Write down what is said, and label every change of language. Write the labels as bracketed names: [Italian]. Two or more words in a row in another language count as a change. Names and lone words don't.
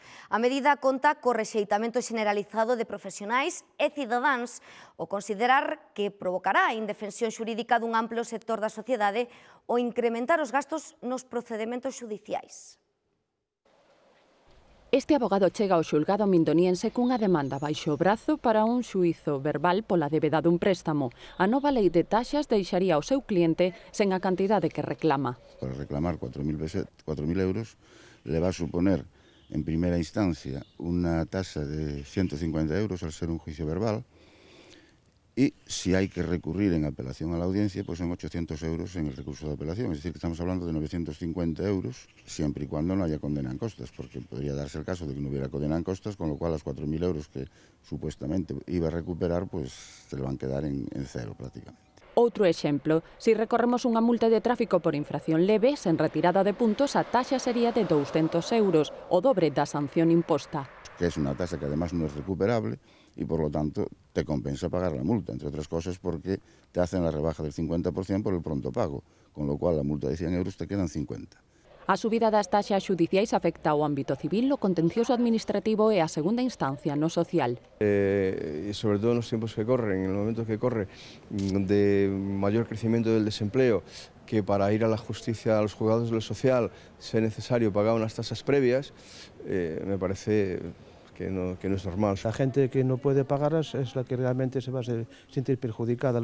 [Galician] A medida conta co rexeitamento generalizado de profesionais e cidadáns, o considerar que provocará a indefensión xurídica dun amplo sector da sociedade o incrementar os gastos nos procedementos xudiciais. Este abogado chega ao xulgado mindoniense cunha demanda baixo o brazo para un xuízo verbal pola débeda dun préstamo. A nova lei de taxas deixaría ao seu cliente sen a cantidade que reclama. [Spanish] Para reclamar 4.000 euros le va a suponer en primera instancia una tasa de 150 euros al ser un juicio verbal y si hay que recurrir en apelación a la audiencia, pues son 800 euros en el recurso de apelación. Es decir, que estamos hablando de 950 euros, siempre y cuando no haya condena en costas, porque podría darse el caso de que no hubiera condena en costas, con lo cual las 4.000 euros que supuestamente iba a recuperar, pues se le van a quedar en cero prácticamente. [Galician] Outro exemplo, se recorremos unha multa de tráfico por infracción leve, sen retirada de puntos, a taxa sería de 200 euros, o dobre da sanción imposta. [Spanish] Que es una tasa que además no es recuperable y por lo tanto te compensa pagar la multa, entre otras cosas porque te hacen la rebaja del 50% por el pronto pago, con lo cual la multa de 100 euros te quedan 50. [Galician] A subida das taxas xudiciais afecta ao ámbito civil, o contencioso administrativo e a segunda instancia no social. [Spanish] Sobre todo nos tiempos que corren, en el momento que corre de mayor crecimiento del desempleo, que para ir a la justicia, a los juzgados de lo social, sea necesario pagar unas tasas previas, me parece que no es normal. La gente que no puede pagarlas es la que realmente se va a sentir perjudicada.